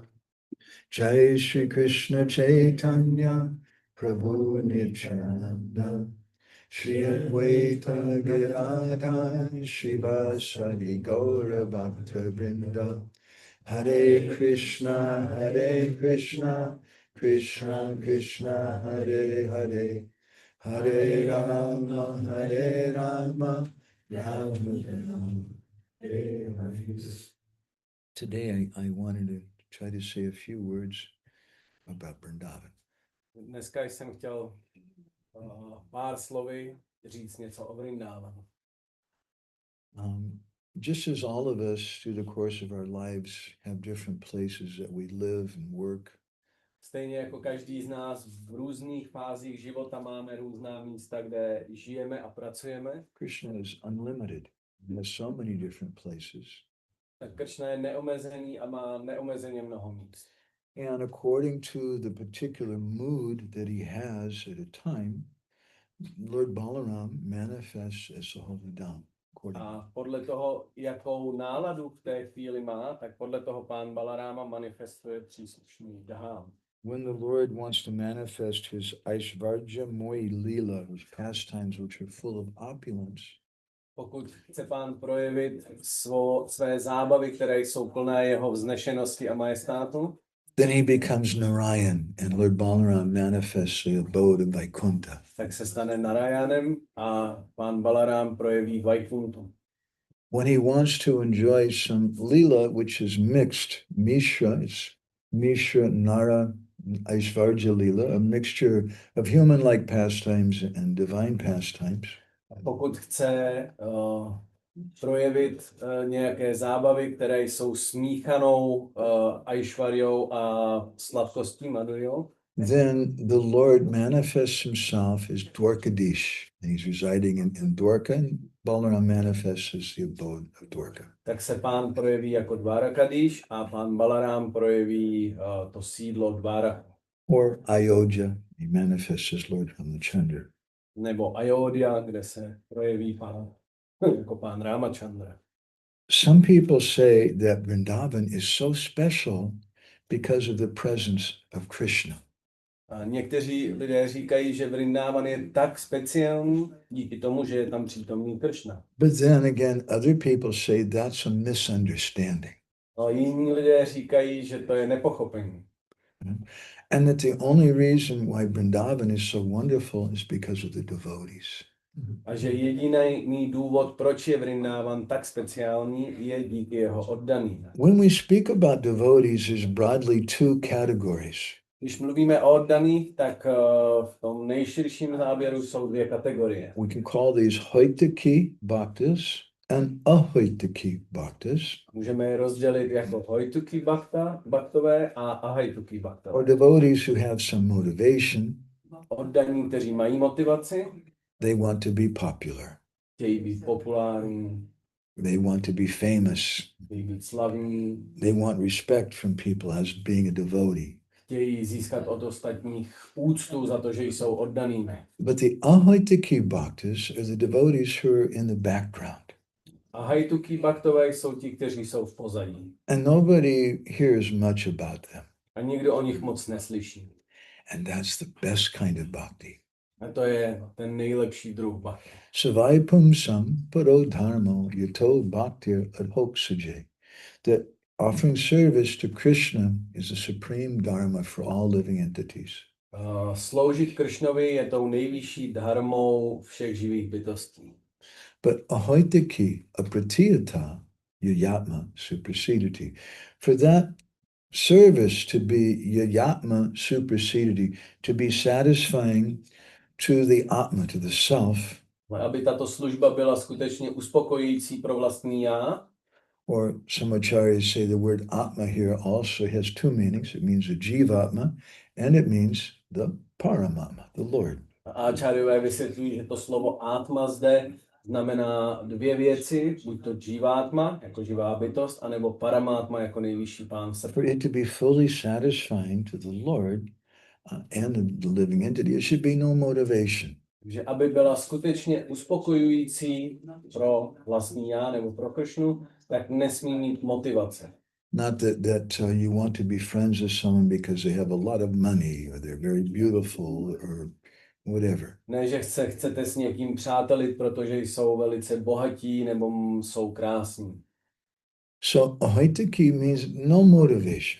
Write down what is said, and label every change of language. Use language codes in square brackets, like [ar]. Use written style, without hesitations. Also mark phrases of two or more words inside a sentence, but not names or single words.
[sa] Jai Shri Krishna Chaitanya Prabhu Nityananda Shri Advaita Gadadhar Shivasadi Gaura Bhakta Vrinda Hare Krishna Krishna Krishna Hare Hare Hare Rama Hare Rama [en] Today I wanted to try to say a few words about Vrindavan. [cs] Dneska jsem chtěl pár slovy říct něco o Vrindávanu. [en] Just as all of us through the course of our lives have different places that we live and work, [cs] Stejně jako každý z nás v různých fázích života máme různá místa, kde žijeme a pracujeme. [en] Krishna is unlimited. He has so many different places. [cs] Tak Kršna je neomezený a má neomezeně mnoho míst. [en] And according to the particular mood that he has at a time, Lord Balaram manifests as the holy Dham. [cs] A podle toho, jakou náladu v té chvíli má, tak podle toho pán Balaráma manifestuje příslušný dhám. [en] When the Lord wants to manifest his [sa] Aishvarja Mohi Lila, [en] his pastimes which are full of opulence, [cs] pokud chce pán projevit své zábavy, které jsou plné jeho vznešenosti a majestátu, [en] then he becomes Narayan and Lord Balaram manifests the abode of Vaikuntha. [cs] Tak se stane Narayanem a pán Balaram projeví Vaikuntu. [en] When he wants to enjoy some lila, which is mixed, Mishra, it's [sa] Mishra Nara Aishvarja Lila, [en] a mixture of human-like pastimes and divine pastimes. [cs] Pokud chce projevit nějaké zábavy, které jsou smíchanou Aishvaryou a sladkostí Madhurjou, [en] then the Lord manifests himself as Dwarkadish, and he's residing in Dwarka, and Balaram manifests as the abode of Dwarka. [cs] Tak se pán projeví jako Dvarakadish a pán Balaram projeví to sídlo Dvaraka. [en] Or Ayodhya, he manifests as Lord Ramachandra. [cs] Nebo Ayodhya, kde se projeví pán jako pán Ramachandra. [en] Some people say that Vrindavan is so special because of the presence of Krishna. [cs] A někteří lidé říkají, že Vrindavan je tak speciální díky tomu, že je tam přítomný Kršna. [en] But then again, other people say that's a misunderstanding. [cs] A jiní lidé říkají, že to je nepochopení. [en] And that the only reason why Vrindavan is so wonderful is because of the devotees. [cs] A že jediný důvod, proč je Vrindavan tak speciální, je díky jeho oddaným. [en] When we speak about devotees, there's broadly two categories. [cs] Když mluvíme o oddaných, tak v tom nejširším záběru jsou dvě kategorie. [en] We can call these Hoitaki Bhaktas and Ahoitaki Bhaktas. [cs] Můžeme je rozdělit jako Hoituki Bhaktové a Ahaituki [en] Or [cs] Bhaktové. [en] devotees who have some motivation. [cs] Oddaní, kteří mají motivaci, [en] They want to be popular. [cs] chtějí být populární, [en] They want to be famous. [cs] chtějí být slavní, [en] They want respect from people as being a devotee. [cs] chtějí získat od ostatních úctu za to, že jsou oddanými. [en] But the Ahoitaki Bhaktas are the devotees who are in the background. [cs] A Haituki Bhaktové jsou ti, kteří jsou v pozadí. [en] And nobody hears much about them. [cs] A nikdo o nich moc neslyší. [en] And that's the best kind of bhakti. [cs] A to je ten nejlepší druh bhakti. [sa] Savai pumsam paro dharmo yato bhaktir adhoksuje. [en] That Offering service to Krishna is the supreme dharma for all living entities. [cs] Sloužit Kršnovi je tou nejvyšší dharmou všech živých bytostí. [sa] But ahoitaki, apratiyata, yayatma, supersedity. [en] For that service to be [sa] yayatma, supersedity, [en] to be satisfying to the atma, to the self, [cs] Ale aby tato služba byla skutečně uspokojující pro vlastní já, [en] or some acharyas say the word atma here also has two meanings. It means a jivatma and it means the paramatma, the Lord. [cs] a áčáriové vysvětlují, že to slovo atma zde znamená dvě věci, buď to jivátma, jako živá bytost, anebo paramátma, jako nejvyšší pán [en] For [cs] srdce. [en] it to be fully satisfying to the Lord and the living entity, it should be no motivation. [cs] Takže aby byla skutečně uspokojující pro vlastní já nebo pro Kršnu, tak nesmí mít motivace. [en] Not that you want to be friends with someone because they have a lot of money or they're very beautiful or whatever. [cs] Ne, že chcete s někým přátelit, protože jsou velice bohatí nebo jsou krásní. [en] So ahoitaki means no motivation.